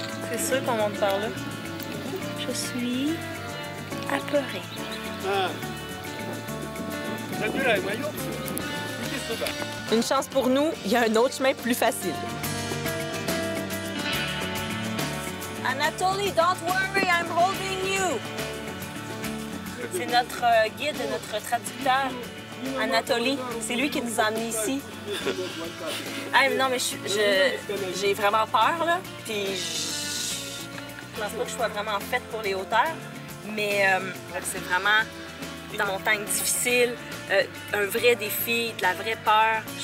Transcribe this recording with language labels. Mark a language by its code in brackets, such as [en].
[fr] C'est sûr qu'on monte par là. Je suis apeurée. Une chance pour nous, il y a un autre chemin plus facile. [en] Anatoly, don't worry, I'm holding you. [fr] C'est notre guide, notre traducteur, Anatoly. C'est lui qui nous a amenés ici. Ah, mais non, mais j'ai vraiment peur, là. Puis je pense pas que je sois vraiment faite pour les hauteurs. Mais c'est vraiment une montagne difficile, un vrai défi, de la vraie peur.